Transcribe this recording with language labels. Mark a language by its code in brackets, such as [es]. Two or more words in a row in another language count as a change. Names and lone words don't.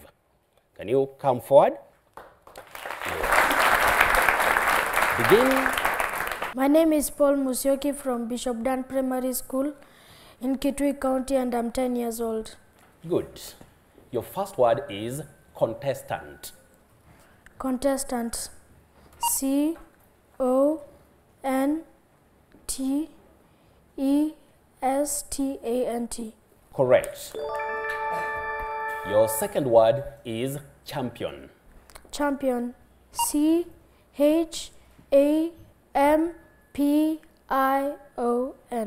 [en] Can you come forward? Begin. My name is Paul Musyoki from Bishop Dunne Primary School in Kitui County, and I'm 10 years old. Good. Your first word is contestant. Contestant. C-O-N-T-E-S-T-A-N-T. Correct. Your second word is champion. Champion. C-H-A-M-P-I-O-N.